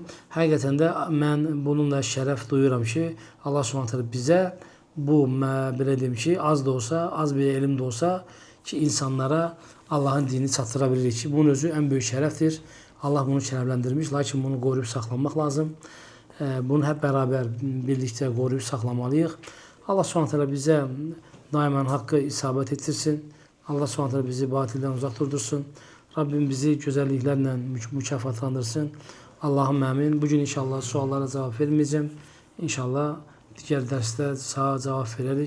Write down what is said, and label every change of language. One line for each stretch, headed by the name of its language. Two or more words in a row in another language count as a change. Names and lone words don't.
Azerbaijani: Həqiqətən də mən bununla şərəf duyuram ki, Allah SWT bizə bu, belə deyim ki, az da olsa, az bir elm də olsa ki, insanlara Allahın dinini çatdıra bilirik ki, bunun özü ən böyük şərəfdir. Allah bunu şərəfləndirmiş, lakin bunu qoruyub saxlamaq lazım. Bunu
Turkish: hep beraber birlikte
Azerbaijani: qoruyub saxlamalıyıq. Allah SWT bizə daimən haqqı isabət etdirsin. Allah SWT bizi batildən uzaq durdursun. Rabbim bizi gözəlliklərlə mükafatlandırsın. Allahım əmin. Bugün inşallah suallara cavab verməyəcəm. İnşallah digər dərsdə sağa cavab verərik.